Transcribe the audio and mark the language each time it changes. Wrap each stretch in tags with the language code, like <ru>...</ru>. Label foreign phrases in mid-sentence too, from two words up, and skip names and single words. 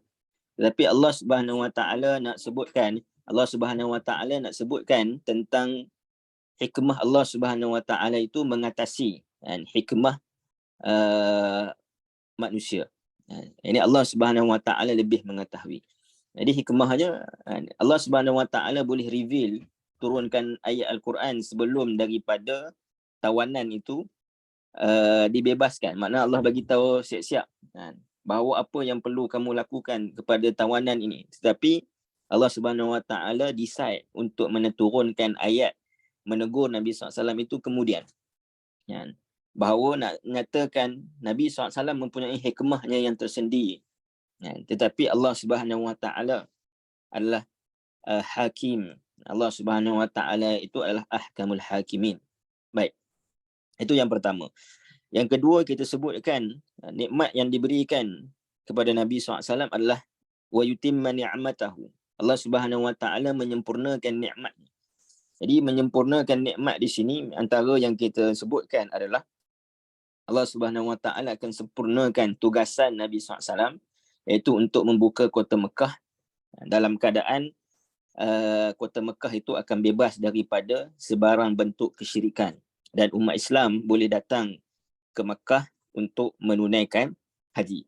<ms>Tetapi</ms> <ar>Allah Subhanahu Wa Taala</ar> <ms>nak sebutkan tentang hikmah</ms> <ar>Allah Subhanahu Wa Taala</ar> <ms>itu mengatasi hikmah manusia. Ini</ms> <ar>Allah Subhanahu Wa Taala</ar> <ms>lebih mengetahui. Jadi hikmahnya,</ms> <ar>Allah Subhanahu Wa Taala</ar> <ms>boleh reveal, turunkan ayat Al-Quran sebelum daripada tawanan itu dibebaskan. Maknanya Allah bagi tahu siap-siap bahawa apa yang perlu kamu lakukan kepada tawanan ini. Tetapi</ms> <ar>Allah Subhanahu Wa Taala</ar> <ms>decide untuk menurunkan ayat menegur Nabi SAW itu kemudian. Bahawa nak nyatakan Nabi SAW mempunyai hikmahnya yang tersendiri. Tetapi</ms> <ar>Allah Subhanahu Wa Taala</ar> <ms>adalah hakim.</ms> <ar>Allah Subhanahu Wa Taala</ar> <ms>itu adalah</ms> <ar>ahkamul hakimin.</ar> <ms>Baik. Itu yang pertama. Yang kedua kita sebutkan nikmat yang diberikan kepada Nabi SAW adalah</ms> <ar>wa yutimma ni'matahu. Allah Subhanahu Wa Taala</ar> <ms>menyempurnakan nikmat. Jadi menyempurnakan nikmat di sini antara yang kita sebutkan adalah</ms> <ar>Allah Subhanahu Wa Taala</ar> <ms>akan sempurnakan tugasan Nabi SAW, iaitu untuk membuka kota Mekah dalam keadaan kota Mekah itu akan bebas daripada sebarang bentuk kesyirikan, dan umat Islam boleh datang ke Mekah untuk menunaikan haji.</ms>